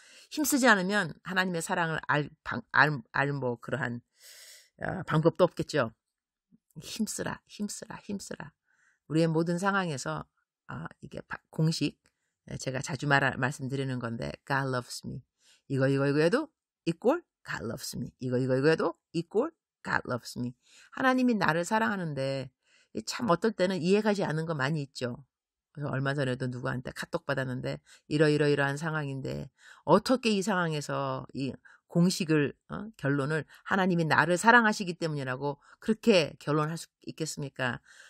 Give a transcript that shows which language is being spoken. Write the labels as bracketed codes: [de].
[ko] 힘쓰지 않으면 하나님의 사랑을 뭐 그러한 방법도 없겠죠. 힘쓰라. 힘쓰라. 힘쓰라. 우리의 모든 상황에서 이게 공식 제가 자주 말씀드리는 건데 God loves me. [en] 이거 해도 equal God loves me. 이거 해도 equal God loves me. [ko] 하나님이 나를 사랑하는데 참 어떨 때는 이해가지 않는 거 많이 있죠. 그래서 얼마 전에도 누구한테 카톡 받았는데 이러한 상황인데 어떻게 이 상황에서 이 공식을 결론을 하나님이 나를 사랑하시기 때문이라고 그렇게 결론할 수 있겠습니까?